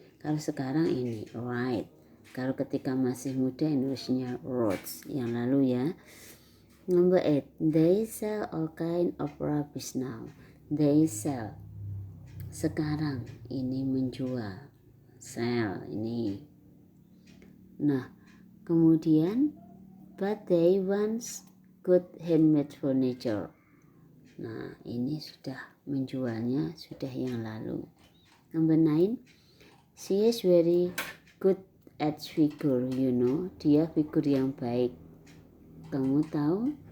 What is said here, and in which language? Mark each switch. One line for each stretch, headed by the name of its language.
Indonesian: Kalau sekarang ini write. Kalau ketika masih muda nulisnya wrote. Yang lalu ya.
English: Number 8, they sell all kind of rubbish now. They sell.
Indonesian: Sekarang ini menjual. Sell ini. Nah, kemudian
English: but they once good handmade furniture.
Indonesian: Nah, ini sudah menjualnya, sudah yang lalu.
English: Number 9, she is very good at figure, you know.
Indonesian: Dia figur yang baik. Kamu tahu?